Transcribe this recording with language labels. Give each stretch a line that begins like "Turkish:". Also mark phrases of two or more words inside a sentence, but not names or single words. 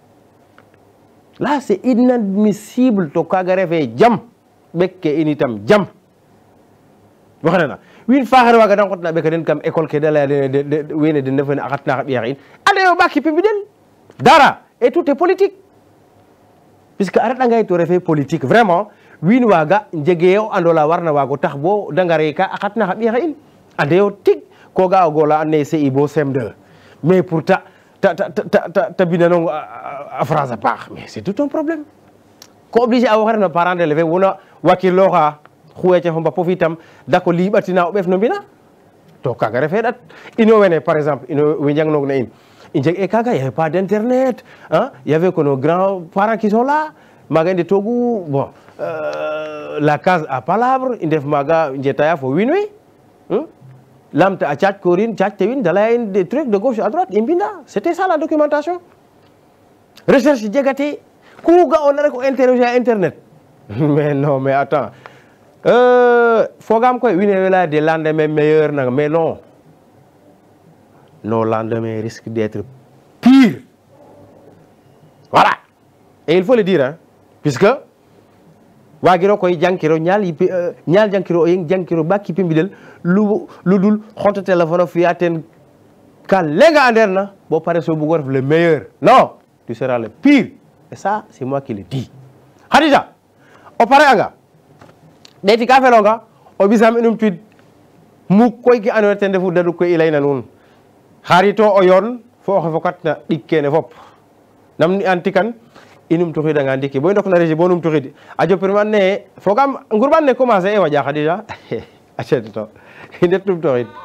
Serer: to kaaga refee jam ɓek ke in itam jam waxana wiin faaxeer waaga da nqotna ɓeka den kam école ke da laya den wene den ndefene a xatna xa ɓiyaxe in ande yo ɓa kipi mbi den dara
French: et tout est politique puisque
Serer: a reɗanga to refee
French: politique vraiment
Serer: wiin waaga njegee o andola warna waago tax bo da ngare ka a xatna xa ɓiyaxe in ande yo tig ko ga o gola andona yee
French: CI bo CM2 mais pour
Serer: ta bindanong a France a paax
French: mais c'est tout un problème
Serer: ko obligé a woxe refna
French: parent d'élève
Serer: wona wakirlooxa xuweece fo mbapof itam dako liɓatina o ɓeef no mbina to kaga refe ɗat ino wene
French: par exemple
Serer: ino we njangnoog na in i njeg e kaga
French: y avait pas d'internet y avait que nos grands parents qui sont là
Serer: maaga i ndetoogu
French: bon la case à palabre
Serer: i ndef maaga njetaya fo wiin we lamta a caac korin caac te wiin da laya in
French: des trucs de gauche à droite
Serer: i mbinda
French: c'était ça la documentation recherche
Serer: jegate ku ga'oona rek o interroger a internet
French: mais non mais attends
Serer: fogam koy wiin we laya
French: des lendemains meilleurs
Serer: nanga
French: mais non nos lendemains risquent d'être pire voilà et il faut le dire puisque
Serer: waagiro koy jangkiro ñaal jangkiro o yeng jangkiro ba kipi mbidel lu dul xonto téléphone o fiya ten ka lenga anderna bo pare so bugo def le
French: meilleur non tu seras le pire et ça c'est moi qui le dis
Serer: Khadija o pare aga deti ka felonga o bisam inum tuit mu koy ki ando tende fu dadu ko ilayna nun harito o yon fo fokat na dikkene fop namni antikan inum to xida nga ndiki boy ndok na régie bonum to xidi ajo perman ne fogam ngurban ne commencer e waja Khadija achet to indet tum to xid